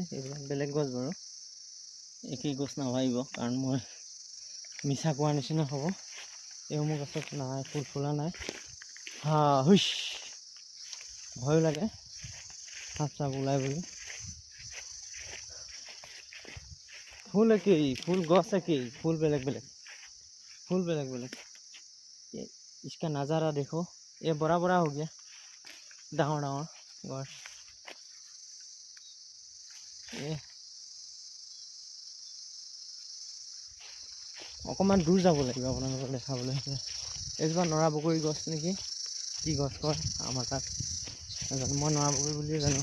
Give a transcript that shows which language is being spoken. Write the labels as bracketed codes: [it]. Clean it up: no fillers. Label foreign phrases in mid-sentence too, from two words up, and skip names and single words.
[as] এইবিলাক বেলেগ গছ বাৰু, একেই গছ নাভাবিব, কাৰণ মই মিছা কোৱাৰ নিচিনা হ'ব। এইসমূহ গছত নাই, ফুল ফুলা নাই। ভয়ো লাগে সাপ চাপ ওলাই বুলি। ফুল একেই, ফুল গছ একেই, ফুল বেলেগ বেলেগ। [hi] इसका नज़ारा देखो, ये बड़ा बड़ा हो गया, [as] ডাঙৰ ডাঙৰ গছ। অকণমান দূৰ যাব লাগিব আপোনালোকক দেখাবলৈ। এজোপা নৰা বগৰী গছ নেকি, কি গছ কয় আমাৰ তাত নাজানো, মই নৰা বগৰী বুলিয়ে জানো।